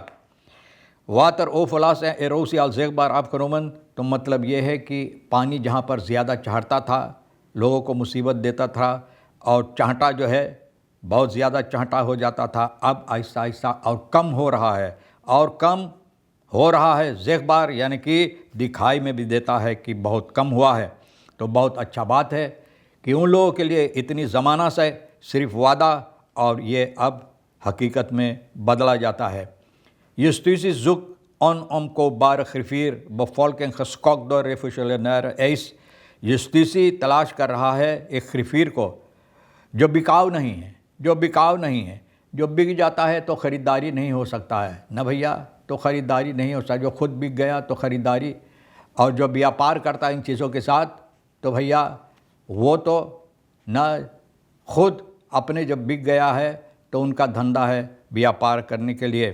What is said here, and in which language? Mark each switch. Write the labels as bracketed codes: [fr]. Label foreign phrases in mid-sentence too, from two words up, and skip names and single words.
[nl] wateroverlast erosie al zichtbaar afgenomen, [hns] तो मतलब ये है कि पानी जहाँ पर ज़्यादा चढ़ता था, लोगों को मुसीबत देता था, और चाहता जो है बहुत ज़्यादा चाहता हो जाता था, अब आहिस्ता आहिस्ता और कम हो रहा है, और कम हो रहा है। ज़ेगबार यानी कि दिखाई में भी देता है कि बहुत कम हुआ है। तो बहुत अच्छा बात है कि उन लोगों के लिए इतनी ज़माना से सिर्फ वादा, और ये अब हकीकत में बदला जाता है। [nl] Justitie zoekt onomkoopbare griffier, bevolking geschokt door revolutionaire eis। [hns] justitie तलाश कर रहा है एक ग्रिफियर को जो बिकाऊ नहीं है, जो बिक जाता है तो ख़रीदारी नहीं हो सकता है ना भैया, तो ख़रीदारी नहीं हो सकता। जो खुद बिक गया तो ख़रीदारी, और जो व्यापार करता है इन चीज़ों के साथ, तो भैया वो तो ना खुद अपने जब बिक गया है तो उनका धंधा है व्यापार करने के लिए।